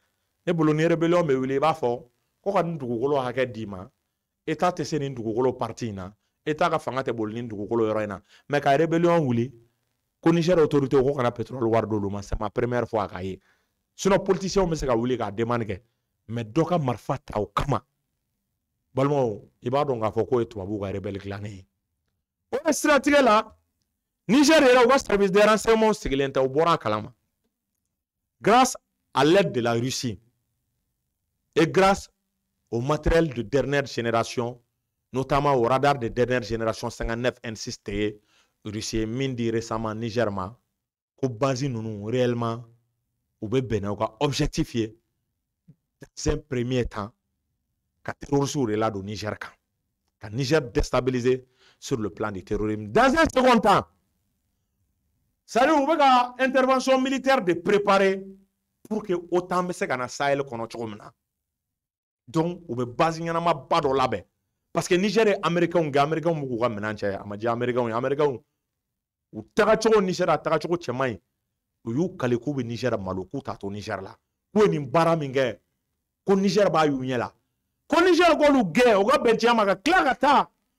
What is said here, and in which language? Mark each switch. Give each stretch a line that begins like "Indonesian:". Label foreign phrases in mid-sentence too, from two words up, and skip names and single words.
Bambara: Ne bolo ni rébellion bɛ wuli i b'a fɔ ko ka nin dugukolo hakɛ d'i ma État tɛ se nin dugukolo parti in na État ka fanga tɛ boli nin dugukolo yɔrɔ in na mais ka rébellion wuli ko Niger autorité ko kana pétrole wari d'olu ma
French: c'est ma première fois
Bambara: k'a ye. Sinon politiciens bɛ se ka wuli k'a demande kɛ mais dɔ ka marifa ta o kama balimaw i b'a dɔn k'a fɔ k'o ye tubabuw ka rebelle dilannen ye. O ye siratigɛ la Niger yɛrɛ u ka
French: service de renseignement
Bambara: sigilen tɛ u bɔra a kalama
French: grâce à l'aide de la Russie et grâce au matériel de dernière génération notamment au radar de dernière génération 59 N6
Bambara: tɛ Russie min di récemment Niger ma ko base ninnu réellement u bɛ bɛnna u ka objectif ye
French: dans un premier temps
Bambara: ka terroristes de ladon Niger kan ka Niger déstabiliser
French: sur le plan du terrorisme. Dans un second temps c'est-à-dire
Bambara: u bɛ ka
French: intervention militaire
Bambara: de préparer
French: pour que
Bambara: OTAN bɛ se ka na Sahel kɔnɔ cogo min na. Donc u bɛ base ɲɛnama ba dɔ labɛn
French: parce que
Bambara: Niger ye américains gɛ américains b'u k'u ka minɛn cɛ a ma diya américains ye américains u tagacogo Niger a tagacogo cɛman ye u y'u kale k'u bɛ Niger malo k'u t'a to Niger la k'u ye nin baara min kɛ ko Niger b'a y'u ɲɛ la ko Niger k'olu gɛn u ka bɛn diɲɛ ma ka tila ka taa